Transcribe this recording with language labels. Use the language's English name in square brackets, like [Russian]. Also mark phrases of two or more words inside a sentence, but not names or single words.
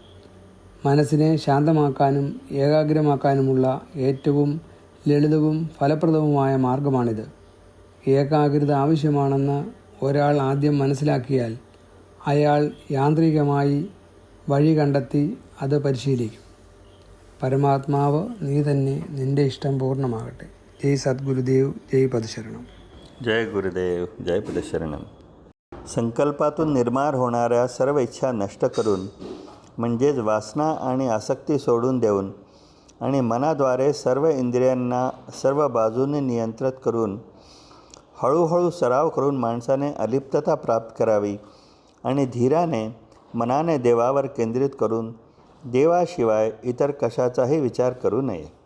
[Malayalam] മനസ്സിനെ ശാന്തമാക്കാനും ഏകാഗ്രമാക്കാനുമുള്ള ഏറ്റവും ലളിതവും ഫലപ്രദവുമായ മാർഗമാണിത്. ഏകാഗ്രത ആവശ്യമാണെന്ന് ഒരാൾ ആദ്യം മനസ്സിലാക്കിയാൽ അയാൾ യാന്ത്രികമായി വഴി കണ്ടെത്തി അത് പരിശീലിക്കും. പരമാത്മാവ് നീ തന്നെ, നിന്റെ ഇഷ്ടം പൂർണ്ണമാകട്ടെ. [Hindi] जय सद्गुरुदेव, जय पदशरणम. जय गुरुदेव, जय पदशरणम. [Marathi] संकल्पातून निर्माण होणाऱ्या सर्व इच्छा नष्ट करून, म्हणजेच वासना आणि आसक्ती सोडून देऊन आणि मनाद्वारे सर्व इंद्रियांना सर्व बाजूने नियंत्रित करून हळूहळू सराव करून माणसाने अलिप्तता प्राप्त करावी आणि धीराने मनाने देवावर केंद्रित करून देवाशिवाय इतर कशाचाही विचार करू नये.